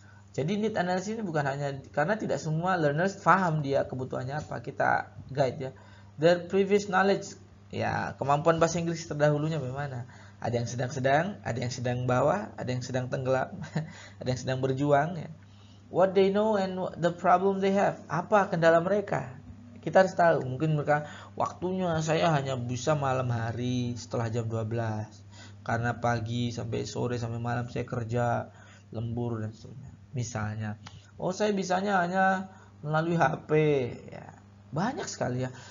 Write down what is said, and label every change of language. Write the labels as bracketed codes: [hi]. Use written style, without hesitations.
[id] Jadi need analysis ini bukan hanya karena tidak semua learners paham dia kebutuhannya apa, kita guide ya. [en] Their previous knowledge, [id] ya kemampuan bahasa Inggris terdahulunya bagaimana. Ada yang sedang-sedang, ada yang sedang bawah, ada yang sedang tenggelam, ada yang sedang berjuang ya. [en] What they know and the problem they have, [id] apa kendala mereka. Kita harus tahu, mungkin mereka waktunya saya hanya bisa malam hari setelah jam 12. Karena pagi sampai sore sampai malam saya kerja lembur dan sebagainya. Misalnya, saya bisanya hanya melalui HP ya. Banyak sekali ya.